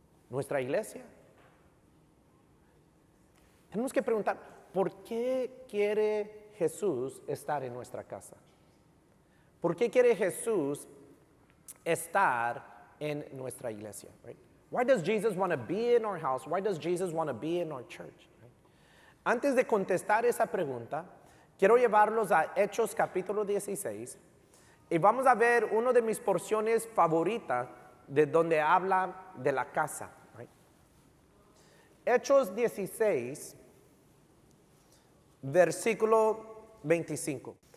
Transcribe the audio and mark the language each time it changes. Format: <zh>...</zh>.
<es>¿Nuestra iglesia? Tenemos que preguntar, ¿por qué quiere Jesús estar en nuestra casa? ¿Por qué quiere Jesús estar en nuestra iglesia?</es> <en>Right? Why does Jesus want to be in our house? Why does Jesus want to be in our church?</en> <es>Antes de contestar esa pregunta, quiero llevarlos a Hechos capítulo 16 y vamos a ver una de mis porciones favoritas de donde habla de la casa.</es> <en>Right?</en> <es>Hechos 16, versículo 25.</es>